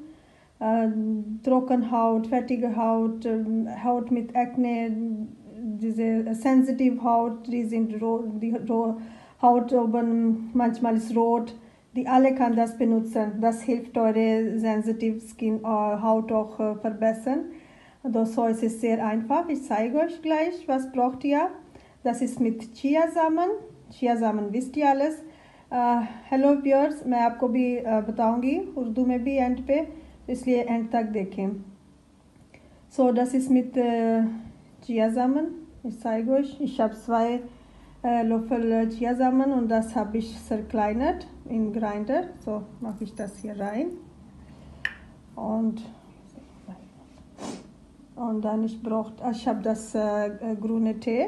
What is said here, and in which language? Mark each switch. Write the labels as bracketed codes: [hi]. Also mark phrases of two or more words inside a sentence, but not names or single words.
[de] Trockenhaut, fettige Haut, Haut mit Akne, diese sensitive Haut, die Haut oben manchmal ist rot, die alle kann das benutzen. Das hilft eure [en] sensitive Skin [de] Haut auch verbessern. So ist es sehr einfach. Ich zeige euch gleich, was braucht ihr. Das ist mit Chiasamen. Chiasamen wisst ihr alles. [en] Hello viewers, [hi] मैं आपको भी बताऊंगी उर्दू में भी एंड पे, इसलिए एंड तक देखें. [de] So, das ist mit Chiasamen. Ich zeige euch, ich habe 2 Löffel Chiasamen und das habe ich zerkleinert in Grinder. So mache ich das hier rein. Und dann ich habe das grüne Tee.